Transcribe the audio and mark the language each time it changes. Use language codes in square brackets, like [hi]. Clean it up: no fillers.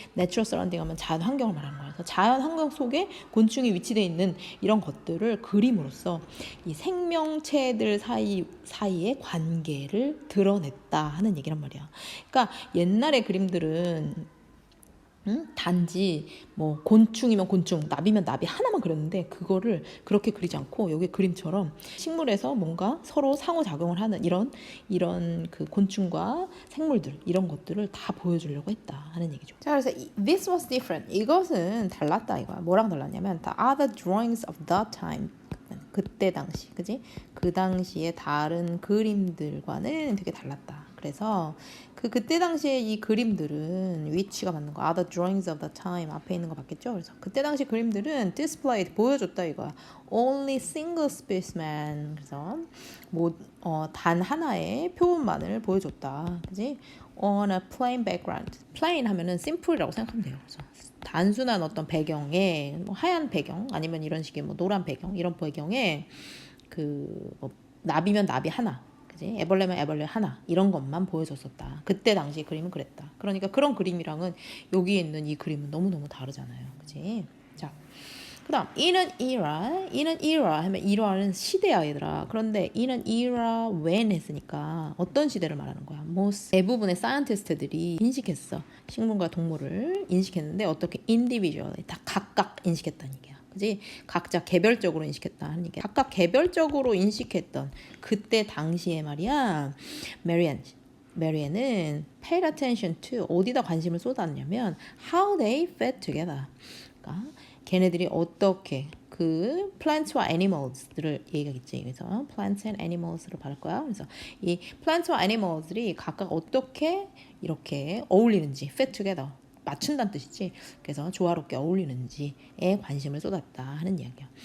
[ko] 내추럴 서라운딩 하면 자연 환경을 말하는 거야. 그래서 자연 환경 속에 곤충이 위치되어 있는 이런 것들을 그림으로써 이 생명체들 사이의 관계를 드러냈다 하는 얘기란 말이야. 그러니까 옛날의 그림들은 단지 뭐 곤충이면 곤충, 나비면 나비 하나만 그렸는데 그거를 그렇게 그리지 않고 여기 그림처럼 식물에서 뭔가 서로 상호작용을 하는 이런 그 곤충과 생물들 이런 것들을 다 보여주려고 했다 하는 얘기죠. 자, 그래서 [en] this was different. [ko] 이것은 달랐다 이거야. 뭐랑 달랐냐면 [en] the other drawings of that time. [ko] 그때 당시, 그지? 그 당시에 다른 그림들과는 되게 달랐다. 그래서 그때 당시에 이 그림들은 위치가 맞는 거. [en] Other drawings of the time [ko] 앞에 있는 거 맞겠죠? 그래서 그때 당시 그림들은 displayed 보여줬다 이거야. [en] Only single specimen. [ko] 그래서 단 하나의 표본만을 보여줬다. 그지? [en] On a plain background. [ko] plain 하면은 simple이라고 생각하면 돼요. 그래서 단순한 어떤 배경에 뭐 하얀 배경 아니면 이런 식의 뭐 노란 배경 이런 배경에 뭐 나비면 나비 하나, 그지? 애벌레면 애벌레 하나 이런 것만 보여줬었다. 그때 당시 그림은 그랬다. 그러니까 그런 그림이랑은 여기에 있는 이 그림은 너무너무 다르잖아요, 그지? 자, 그다음 [en] in an era [ko] 하면 era는 시대야 얘들아. 그런데 in an era when 했으니까 어떤 시대를 말하는 거야? 대부분의 사이언티스트들이 인식했어. 식물과 동물을 인식했는데 어떻게 individually 다 각각 인식했다는 얘기야. 그지? 각자 개별적으로 인식했다 하는 얘기야. 각각 개별적으로 인식했던 그때 당시에 말이야. 메리앤은 [en] paid attention to [ko] 어디다 관심을 쏟았냐면 [en] how they fit together. [ko] 그러니까 걔네들이 어떻게 그 plants와 animals들을 얘기하겠지. 그래서 plants and animals를 바를 거야. 그래서 이 plants와 animals들이 각각 어떻게 이렇게 어울리는지 [en] fit together [ko] 맞춘다는 뜻이지. 그래서 조화롭게 어울리는지에 관심을 쏟았다 하는 이야기야.